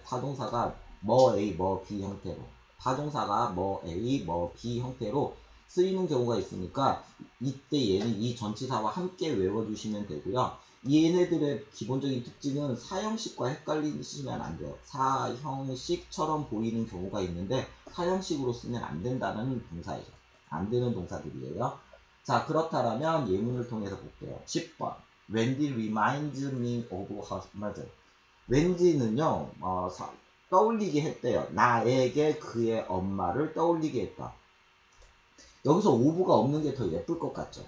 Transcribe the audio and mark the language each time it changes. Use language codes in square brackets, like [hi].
[ko] 타동사가 A, B 형태로. 타동사가 A, B 형태로 쓰이는 경우가 있으니까 이때 얘는 이 전치사와 함께 외워주시면 되고요. 얘네들의 기본적인 특징은 사형식과 헷갈리시면 안 돼요. 사형식처럼 보이는 경우가 있는데 사형식으로 쓰면 안 된다는 동사예요. 안 되는 동사들이에요. 자, 그렇다면 예문을 통해서 볼게요. 10번. [en] Wendy reminds me of her mother. [ko] 웬디는요, 떠올리게 했대요. 나에게 그의 엄마를 떠올리게 했다. 여기서 오브가 없는 게 더 예쁠 것 같죠.